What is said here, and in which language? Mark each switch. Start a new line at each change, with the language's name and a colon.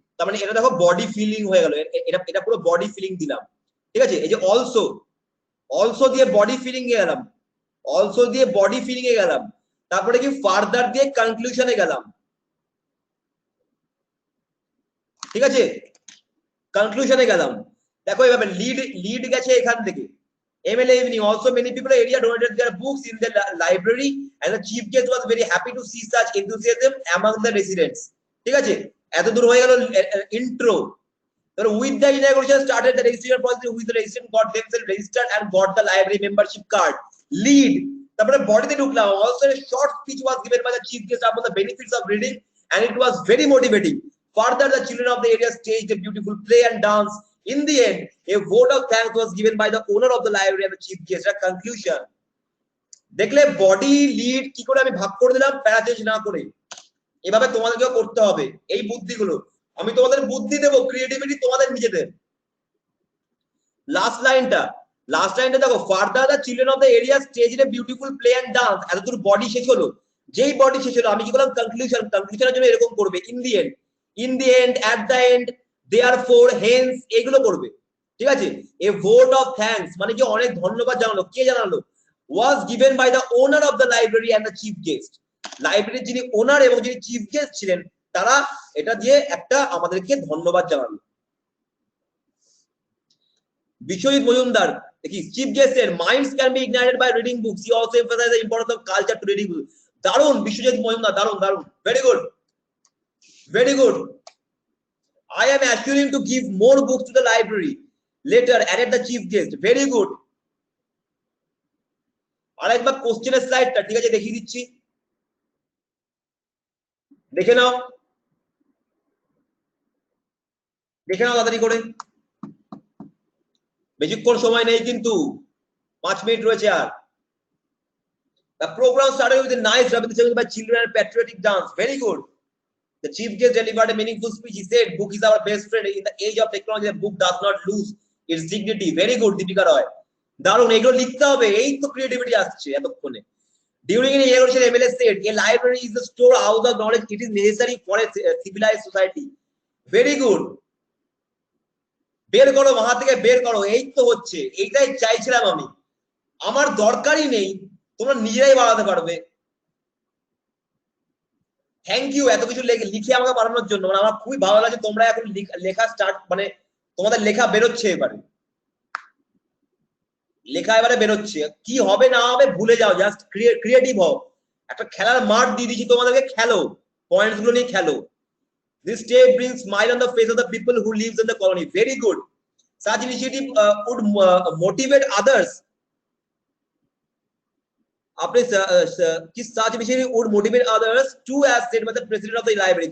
Bangla: তার মানে এটা দেখো বডি ফিলিং হয়ে গেল, এটা এটা পুরো বডি ফিলিং দিলাম, ঠিক আছে। এই যে অলসো, অলসো দিয়ে বডি ফিলিং এ গেলাম, অলসো দিয়ে বডি ফিলিং এ গেলাম, তারপরে কি ফার্দার দিয়ে কনক্লুশনে গেলাম, ঠিক আছে, কনক্লুশনে গেলাম। দেখো এইভাবে লিড লিড গেছে এখান থেকে।
English: MLA evening, also many people area donated their books in the library and the chief guest was very happy to see such enthusiasm among the residents,
Bangla: ঠিক আছে। এত দূর হয়ে গেল intro.
English: with the inauguration started the registration process, with the resident got themselves registered and got the library membership card, lead।
Bangla: তারপরে বডিতে ঢুকলাম,
English: also a short speech was given by the chief guest about the benefits of reading and it was very motivating. Further, the children of the area staged a beautiful play and dance. In the end, a vote of thanks was given by the owner of the library and the chief guest. A conclusion.
Bangla: দেখলে body lead কি করে আমি ভাগ করে দিলাম প্যারা change না করে। এভাবে তোমাদেরকেও করতে হবে এই বুদ্ধিগুলো। আমি তোমাদের বুদ্ধি দেবো, ক্রিয়েটিভিটি তোমাদের নিজেদের। লাস্ট লাইনটা দেখো,
English: Further the children of the area staged a beautiful play and dance.
Bangla: এতদূর বডি শেষ হলো, যেই বডি শেষ হলো আমি কি করলাম, কনক্লুশনের জন্য এরকম করবে,
English: in the end, at the end, therefore, hence,
Bangla: এগুলো করবে, ঠিক আছে।
English: a vote of thanks
Bangla: মানে কি অনেক ধন্যবাদ জানালো, কে জানালো,
English: Was given by the owner of the library and the chief guest.
Bangla: লাইব্রেরির যিনি ওনার এবং যিনি চিফ গেস্ট ছিলেন তারা এটা দিয়ে একটা আমাদেরকে ধন্যবাদ জানালো।
English: বিশ্বজিৎ মজুমদার দেখি chief guest এর minds can be ignited by reading books, he also emphasize the importance of culture to reading books. দারুণ বিশ্বজিৎ মজুমদার,
Bangla: দারুণ দারুণ,
English: Very good, very good. I am assuring to give more books to the library later, added the chief guest. Very good.
Bangla: আরেকবার কোশ্চেনের স্লাইডটা ঠিক আছে দেখিয়ে দিচ্ছি, দেখে নাও, দেখে নাও তাড়াতাড়ি করে, বেশিক্ষণ সময় নেই কিন্তু, 5 মিনিট রয়েছে আর।
English: The program started with a nice representation by children and patriotic dance. Very good. The chief guest delivered a meaningful speech. He said, "Book is our best friend. In the age of technology, the book does not lose its dignity." Very good, Deepika Roy.
Bangla: দারুণ, এগুলো লিখতে হবে, এই তো creativity আসছে এতক্ষণে।
English: During an inauguration, MLA said, "A library is the storehouse of knowledge. It is necessary for a civilized society." Very good.
Bangla: বের করো, মাথা থেকে বের করো, এই তো হচ্ছে, এইটাই চাইছিলাম আমি। আমার দরকারই নেই, তোমরা নিজেরাই বাড়াতে পারবে। থ্যাংক ইউ এত কিছু লিখে আমাকে বানানোর জন্য, মানে আমার খুবই ভালো লাগে তোমরা এখন লেখা স্টার্ট, মানে তোমাদের লেখা বেরোচ্ছে এবারে, লেখা এবারে বেরোচ্ছে, কি হবে না হবে ভুলে যাও, জাস্ট ক্রিয়েটিভ হও। একটা খেলার মাঠ দিয়ে দিচ্ছি তোমাদেরকে, খেলো, পয়েন্টস গুলো নিয়ে খেলো।
English: This step brings smile on the face of the people who lives in the colony. Very good. Such initiative would motivate others.
Bangla: আপনি কি
English: such initiative would motivate others too, as said by the president of the library.